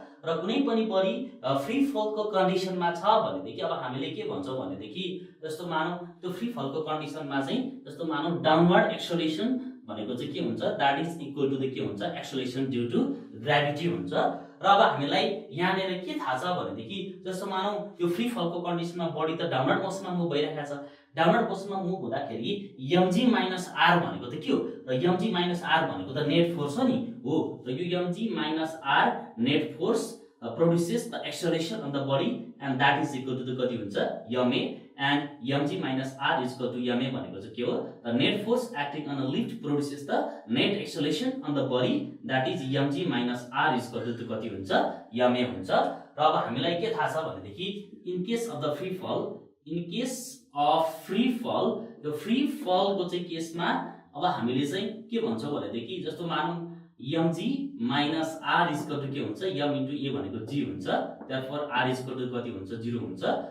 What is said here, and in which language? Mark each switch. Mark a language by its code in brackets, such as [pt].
[ne] र कुनै पनि बडी फ्री फलको कन्डिसनमा छ भनेदेखि अब हामीले के भन्छौँ भनेदेखि जस्तो मानौँ त्यो फ्री फलको कन्डिसनमा चाहिँ जस्तो मानौँ डाउनवर्ड एक्सेलरेसन भनेको चाहिँ के हुन्छ, [en] that is equal to the [ne] के हुन्छ, एक्सेलरेसन ड्यू टु ग्राभिटी हुन्छ। र अब हामीलाई यहाँनिर के थाहा छ भनेदेखि जस्तो मानौँ यो फ्री फलको कन्डिसनमा बडी त डाउनवर्ड मोसनमा मुभ भइरहेको छ, डाउनवर्ड मोसनमा मुभ हुँदाखेरि mg माइनस r भनेको त के हो, र mg माइनस r भनेको त नेट फोर्स हो नि हो। र यो mg minus r net force [en] produces the acceleration on the body and that is equal to the [ne] कति हुन्छ, [en] ma, and mg minus r is equal to ma [ne] भनेको चाहिँ के हो, [en] the net force acting on a lift produces the net acceleration on the body that is mg minus r is equal to कति हुन्छ, ma [ne] हुन्छ। र अब हामीलाई के थाहा छ भनेदेखि [en] in case of the free fall, [ne] इन केस अफ फ्री फल, यो फ्री फलको चाहिँ केसमा अब हामीले चाहिँ के भन्छौँ भनेदेखि जस्तो मानौँ mg minus r is equal to के हुन्छ, m इन्टु a भनेको g हुन्छ, therefore r is equal to कति हुन्छ, 0 हुन्छ।